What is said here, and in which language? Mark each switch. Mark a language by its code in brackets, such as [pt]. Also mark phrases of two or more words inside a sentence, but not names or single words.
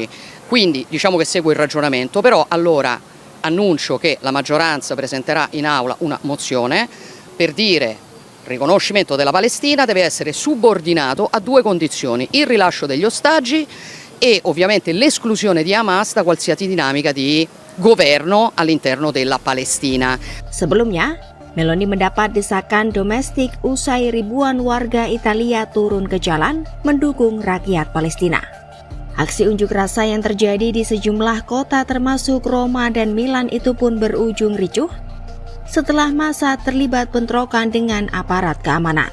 [it] Quindi diciamo che seguo il ragionamento, però allora annuncio che la maggioranza presenterà in aula una mozione per dire il riconoscimento della Palestina deve essere subordinato a due condizioni: il rilascio degli ostaggi e ovviamente l'esclusione di Hamas da qualsiasi dinamica di governo all'interno della Palestina. [id] Sebelumnya, Meloni mendapat desakan domestik usai ribuan warga Italia turun ke jalan mendukung rakyat Palestina. Aksi unjuk rasa yang terjadi di sejumlah kota termasuk Roma dan Milan itu pun berujung ricuh setelah massa terlibat bentrokan dengan aparat keamanan.